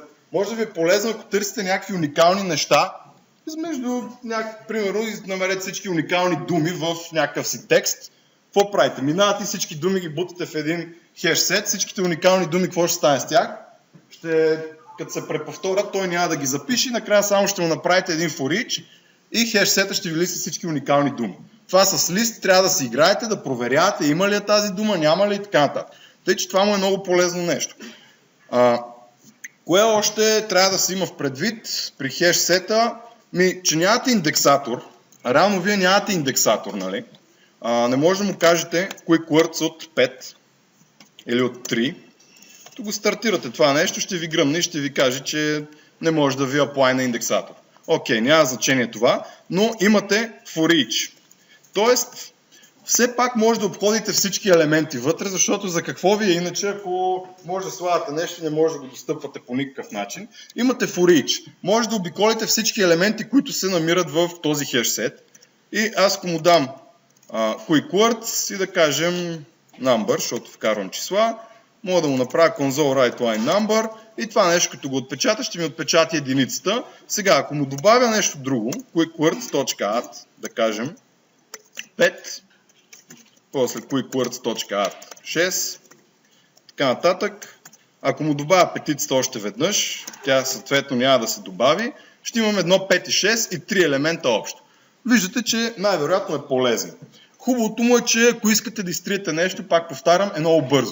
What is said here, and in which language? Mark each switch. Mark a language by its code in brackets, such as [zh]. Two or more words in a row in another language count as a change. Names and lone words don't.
[bg] Може да ви е полезно, ако търсите някакви уникални неща, примерно, намерете всички уникални думи в някакъв си текст. какво правите? Минавате всички думи, ги бутате в един хеш сет, всичките уникални думи, какво ще стане с тях? Като се преповторят, той няма да ги запише и накрая само ще му направите един [en] for each [bg] и хеш сета ще ви листа всички уникални думи. Това с лист трябва да си играете, да проверявате има ли е тази дума, няма ли и така нататък. Тъй, че това му е много полезно нещо. Кое още трябва да се има в предвид при хеш сета? Че нямате индексатор. Реално вие нямате индексатор, нали? Не може да му кажете [en] quick words [bg] от 5 или от 3. Тук го стартирате това нещо, ще ви гръмне и ще ви каже, че не може да ви apply на индексатор. Окей, няма значение това, но имате [en] for each. [bg] Тоест, все пак може да обходите всички елементи вътре, защото за какво ви е иначе, ако може да слагате нещо и не може да го достъпвате по никакъв начин. Имате [en] for each. [bg] Може да обиколите всички елементи, които се намират в този хеш сет. И аз ако му дам [en] quick words [bg] и да кажем number, защото вкарвам числа, мога да му направя [en] console write line number [bg] и това нещо, като го отпечата, ще ми отпечата единицата. Сега, ако му добавя нещо друго, [en] quick words.add, [bg] да кажем 5, после [en] quick words.add 6, [bg] така нататък. Ако му добавя петицата още веднъж, тя съответно няма да се добави, ще имаме 1, 5 и 6 и 3 елемента общо. Виждате, че най-вероятно е полезен. Хубавото му е, че ако искате да изтриете нещо, пак повтарям, е много бързо.